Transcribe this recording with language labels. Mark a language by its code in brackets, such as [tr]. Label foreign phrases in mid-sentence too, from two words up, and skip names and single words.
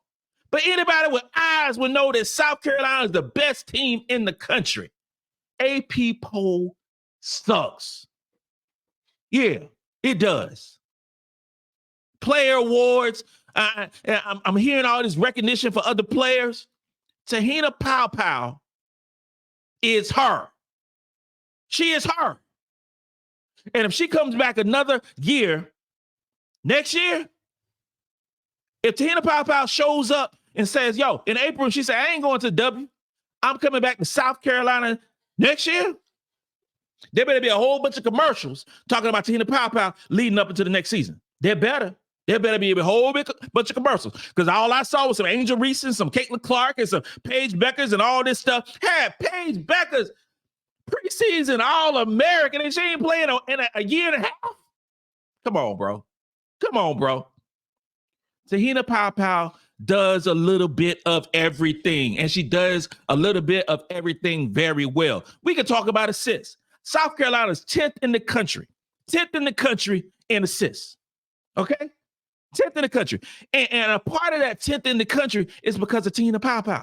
[en] But anybody with eyes will know that South Carolina is the best team in the country. AP poll sucks. Yeah, it does. Player awards. I'm hearing all this recognition for other players. Te-Hina Paopao is her. She is her. And if she comes back another year, next year, if Te-Hina Paopao shows up and says, yo, in April, she said, I ain't going to W. I'm coming back to South Carolina next year. There better be a whole bunch of commercials talking about Te-Hina Paopao leading up into the next season. There better be a whole bunch of commercials, because all I saw was some Angel Reese and some Caitlin Clark and some Paige Beckers and all this stuff. Hey, Paige Beckers, preseason All-American, and she ain't playing in a year and a half. Come on, bro. Te-Hina Paopao does a little bit of everything, and she does a little bit of everything very well. We can talk about assists. South Carolina's 10th in the country in assists. Okay? 10th in the country. And a part of that 10th in the country is because of Te-Hina Paopao.